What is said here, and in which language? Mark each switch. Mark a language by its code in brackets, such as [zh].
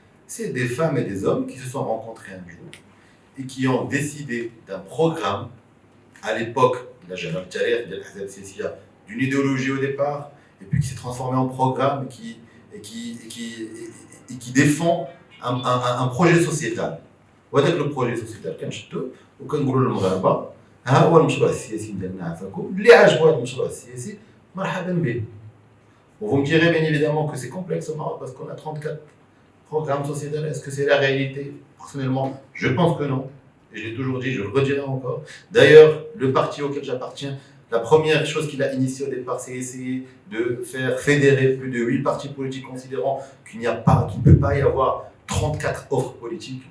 [fr] C'est des femmes et des hommes qui se sont rencontrés un jour et qui ont décidé d'un programme, à l'époque, d'une idéologie au départ, et puis qui s'est transformé en programme et qui défend un projet sociétal. [ar] وهذاك [fr] le projet sociétal [ar] كنشدو وكنقولوا للمغاربه ها هو المشروع السياسي ديالنا عافاكم اللي عاجبو هذا المشروع السياسي مرحبا به. [fr] Vous me direz bien évidemment que c'est complexe au Maroc parce qu'on a 34 programmes sociétals. Est-ce que c'est la réalité? Personnellement, je pense que non. Et je l'ai toujours dit, je le redirai encore. D'ailleurs, le parti auquel j'appartiens, la première chose qu'il a initiée au départ, c'est essayer de faire fédérer plus de 8 partis politiques, considérant qu'il n'y a pas, qu'il ne peut pas y avoir 34 offres politiques.